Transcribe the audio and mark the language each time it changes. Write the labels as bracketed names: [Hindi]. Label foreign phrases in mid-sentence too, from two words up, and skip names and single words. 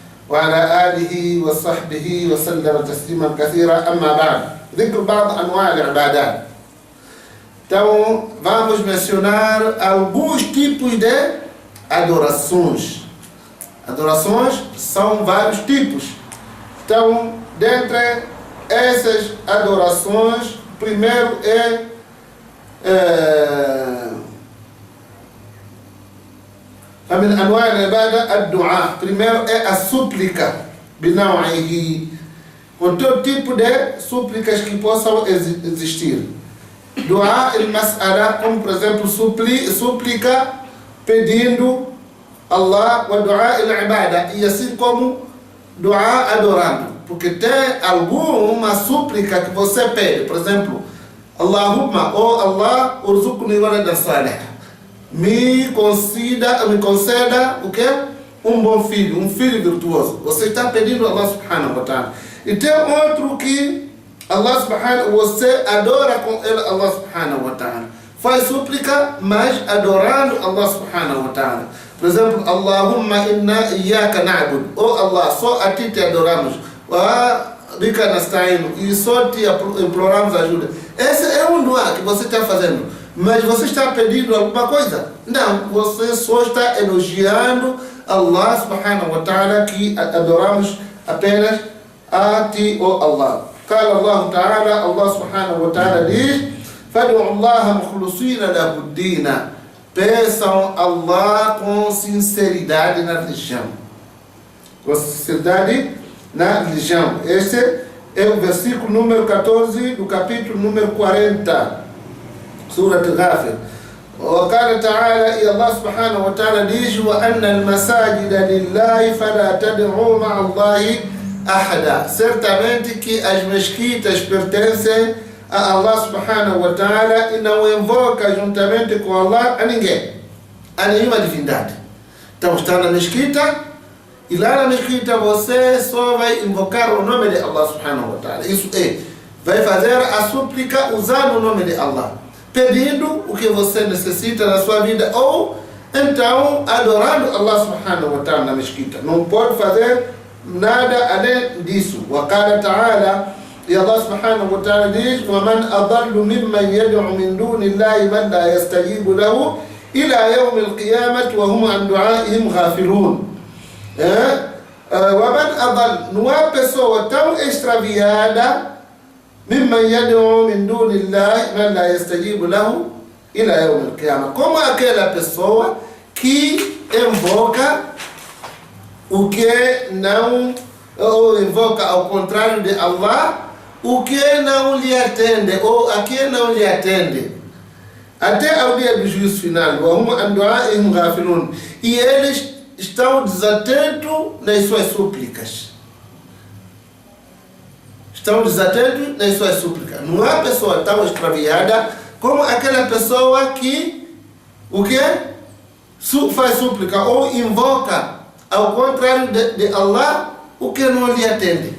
[Arabic] وعلى آله وصحبه وسلم تسليما كثيرا. أما بعد، ذكر بعض أنواع العبادات. [Portuguese] Então, vamos mencionar alguns tipos de adorações. Adorações são vários tipos. Então, dentre essas adorações, primeiro [Arabic] من أنواع العبادة الدعاء. [Portuguese] Primeiro é a súplica, بنوعه, com todo tipo de súplicas que possam existir. [Arabic] دعاء المسألة, [Portuguese] como por exemplo súplica pedindo Allah, [Arabic] ودعاء العبادة, [Portuguese] e assim como dua adorando, porque tem alguma súplica que você pede, por exemplo, [Arabic] Allahumma, oh Allah, ارزقني ولدا صالح, [Portuguese] me conceda o quê? Um bom filho, um filho virtuoso. Você está pedindo a Allah [Arabic] سبحانه وتعالى. [Portuguese] E tem outro que Allah subhanahu, você adora com ele Allah [Arabic] سبحانه وتعالى. [Portuguese] Faz súplica, mas adorando Allah [Arabic] سبحانه وتعالى. [Portuguese] Por exemplo, [Arabic] اللهم إنا إياك نعبد. [Portuguese] Oh Allah, só a ti te adoramos. [Arabic] وبك نستعين. [Portuguese] E só te imploramos ajuda. Esse é um dua que você está fazendo. Mas você está pedindo alguma coisa? Não, você só está elogiando Allah [Arabic] سبحانه وتعالى, [Portuguese] que adoramos apenas a ti, oh Allah. [Arabic] قال الله تعالى, الله سبحانه وتعالى diz: فَادْعُوا اللَّهَ مُخْلِصِينَ لَهُ الدِّينَ. [Portuguese] Peçam Allah com sinceridade na religião. Com sinceridade na religião. Este é o versículo número 14 do capítulo número 40. [Arabic] سورة الغافر. وقال تعالى, الله سبحانه وتعالى diz: وأن المساجد لله فلا تدعوا مع الله أحدا. [Portuguese] Certamente que as mesquitas pertencem a Allah [Arabic] سبحانه وتعالى [Portuguese] e não invoca juntamente com Allah a ninguém, a nenhuma divindade. Então está na mesquita e lá na mesquita você só vai invocar o nome de Allah [Arabic] سبحانه وتعالى. [Portuguese] Isso é, vai fazer a súplica usando o nome de Allah, pedindo o que você necessita na sua vida, ou então adorando Allah [Arabic] سبحانه وتعالى [Portuguese] na mesquita. Não pode fazer nada além disso. [Arabic] وقال تعالى, e الله سبحانه وتعالى diz: وَمَنْ أَضَلُّ مِمَّنْ يَدْعُ مِنْ دُونِ اللَّهِ مَنْ لَا يَسْتَجِيبُ لَهُ إِلَى يَوْمِ الْقِيَامَةِ وَهُمْ عَنْ دُعَائِهِمْ غَافِلُونَ. وَمَنْ أَضَلُّ, [Portuguese] não há pessoa tão extraviada, [Arabic] ممن يدعو من دون الله من لا يستجيب له إلى يوم القيامة, [Portuguese] como aquela pessoa que invoca o que não, ou invoca ao contrário de Allah, o que não lhe atende, ou a quem não lhe atende, até ao dia do juízo final. [Arabic] وهم عن دعائهم غافلون. [Portuguese] E eles estão desatentos nas suas súplicas. Estão desatentos nas suas súplicas. Não há pessoa tão extraviada como aquela pessoa que o que? Faz súplica ou invoca ao contrário de Allah o que não lhe atende.